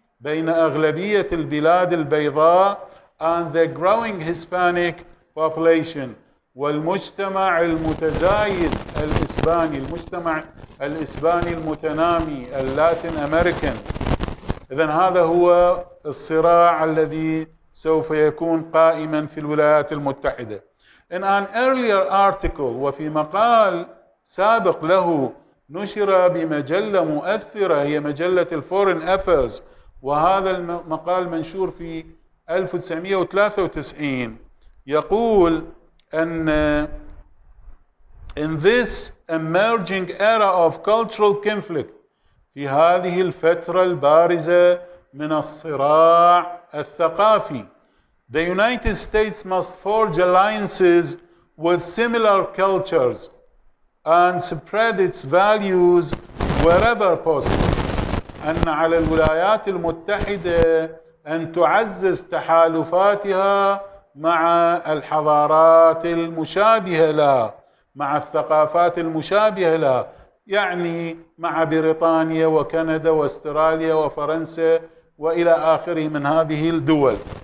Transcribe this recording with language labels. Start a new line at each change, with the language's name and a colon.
Arabic: بين أغلبية البلاد البيضاء،
English: and the growing Hispanic population،
Arabic: والمجتمع المتزايد الإسباني، المجتمع الإسباني المتنامي اللاتين أمريكان. إذن هذا هو الصراع الذي سوف يكون قائما في الولايات المتحدة.
English: In an earlier article،
Arabic: وفي مقال سابق له نشر بمجلة مؤثرة هي مجلة الفورين أفيرز، وهذا المقال منشور في 1993، يقول أن
English: in this emerging era of cultural conflict،
Arabic: في هذه الفترة البارزة من الصراع الثقافي،
English: the United States must forge alliances with similar cultures and spread its values wherever possible.
Arabic: أن على الولايات المتحدة أن تعزز تحالفاتها مع الحضارات المشابهة لها، مع الثقافات المشابهة لها، يعني مع بريطانيا وكندا واستراليا وفرنسا وإلى آخره من هذه الدول.